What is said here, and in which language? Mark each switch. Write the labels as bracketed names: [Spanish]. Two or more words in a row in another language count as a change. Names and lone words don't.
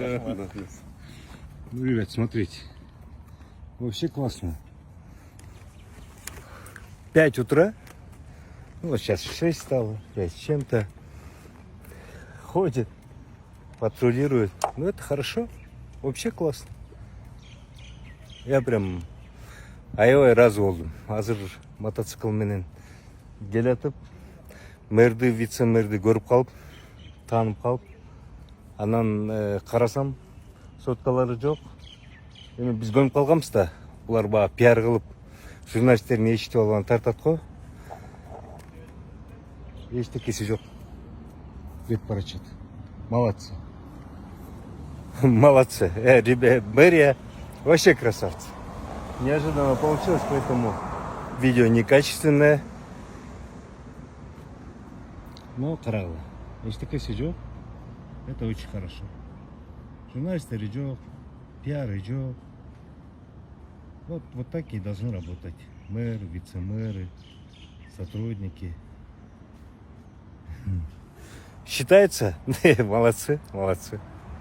[Russian] Ну, ребят, смотрите. Вообще классно. 5 утра. Ну, вот сейчас 6 стало, 5 с чем-то. Ходит, патрулирует. Ну, это хорошо. Вообще классно. Я прям [Kyrgyz] аябай разы болдум. Азыр мотоцикл менен келатып, мэрди, вице-мэрди көрүп калып, таанып калып, анан карасам, соткалары жок. Эми биз көнүп калганбыз да, булар баягы пиар кылып, журналисттердин эшитип алганын тартат го. Эчтекеси жок. Кетип баратышат. [Russian] Молодцы. Молодцы. Ребята, мэрия вообще красавцы. Неожиданно получилось, поэтому видео некачественное. [Kyrgyz] Но карагыла. Эчтекеси жок. [Russian] Это очень хорошо. Журналисты жок, пиары жок. Вот такие должны работать. Мэр, вице-мэры, сотрудники. Считается? Молодцы, молодцы.